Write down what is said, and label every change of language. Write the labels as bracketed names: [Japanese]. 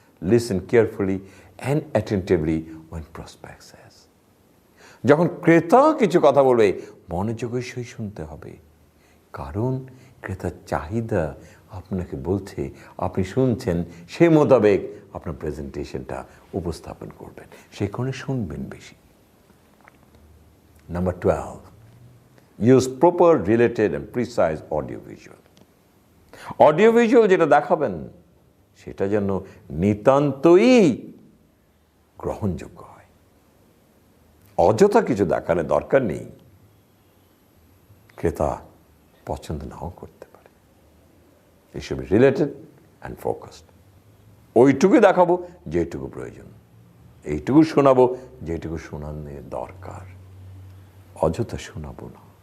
[English] Listen carefully and attentively when prospect says. [Bangla] যখন ক্রেতা কিছু কথা বলবে মনোযোগের সহিত শুনতে হবে, কারণ ক্রেতার চাহিদা আপনাকে বলছে, আপনি শুনছেন, সেই মোতাবেক আপনার প্রেজেন্টেশনটা উপস্থাপন করবেন, সেই কারণে শুনবেন বেশি। [English] Number 12, use proper, related and precise audio-visual. [Bangla] Audio-visual যেটা দেখাবেন সেটা যেন নিতান্তই গ্রহণযোগ্য হয়। অযথা কিছু দেখানোর দরকার নেই, ক্রেতা পছন্দ নাও করতে পারে। [English] It should be related and focused. [Bangla] ওইটুকু দেখাবো যেটুকু প্রয়োজন, এইটুকু শোনাবো যেটুকু শোনানোর দরকার, অযথা শোনাবো না।